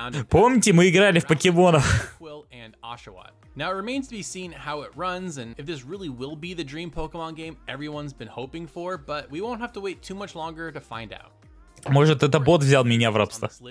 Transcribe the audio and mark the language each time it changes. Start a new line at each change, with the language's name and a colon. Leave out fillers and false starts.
Russian: Помните, мы играли в покемонов?
English: Now it remains to be seen how it runs and if this really will be the dream Pokemon game everyone's been hoping for, but we won't have to wait too much longer to find out.
Russian: Может, это бот взял меня в рабство.